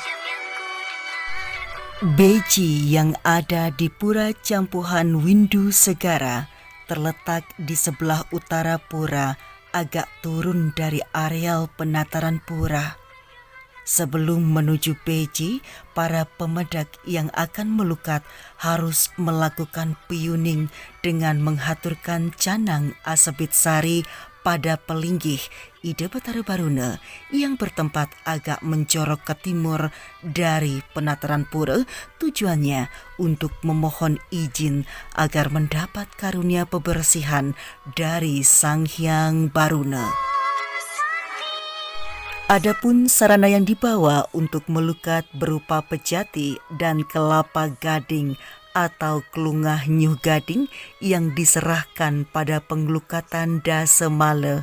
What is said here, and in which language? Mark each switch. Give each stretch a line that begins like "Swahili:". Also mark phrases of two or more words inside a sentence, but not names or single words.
Indonesian: Beji yang ada di Pura Campuhan Windu Segara terletak di sebelah utara pura, agak turun dari areal penataran pura. Sebelum menuju beji, para pemedak yang akan melukat harus melakukan piyuning dengan menghaturkan canang asebit sari pada pelinggih Ide Betara Baruna yang bertempat agak menjorok ke timur dari penataran pura, tujuannya untuk memohon izin agar mendapat karunia pebersihan dari Sang Hyang Baruna. Adapun sarana yang dibawa untuk melukat berupa pejati dan kelapa gading atau
Balinese: kelungah nyuh gading
Indonesian: yang diserahkan pada pengelukatan dasemala.